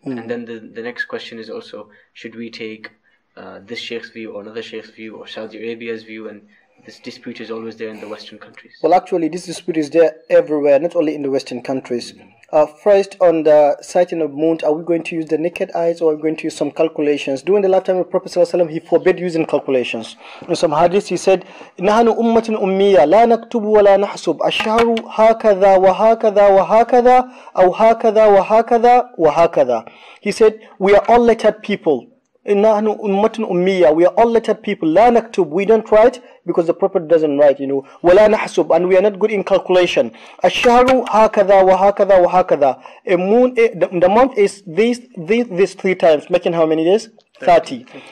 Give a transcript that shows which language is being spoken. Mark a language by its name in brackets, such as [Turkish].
[English] And then the next question is also, should we take this sheikh's view or another sheikh's view or Saudi Arabia's view? And this dispute is always there in the Western countries. Well, actually, this dispute is there everywhere, not only in the Western countries. First, on the sighting of moon, are we going to use the naked eyes or are we going to use some calculations? During the lifetime of Prophet ﷺ, he forbade using calculations. [Arabic] In some hadiths, he said, نَحْنُ أُمَّةٌ أُمِّيَّةٌ لَا نَكْتُبُ وَلَا نَحْسُبُ الشَّهْرُ هَكَذَا وَهَكَذَا وَهَكَذَا أَوْ هَكَذَا وَهَكَذَا وَهَكَذَا. [English] He said, we are all lettered people. [Arabic] نَحْنُ أُمَّةٌ أُمِّيَّةٌ. [English] We are all lettered people. [Arabic] لَا نَكْتُبُ. [English] We don't write because the Prophet doesn't write, وَلَا نَحْسُبُ. And we are not good in calculation. [Arabic] الشَّهْرُ هَكَذَا وَهَكَذَا وَهَكَذا. [English] A moon, the month is these 3 times, making how many days? 30.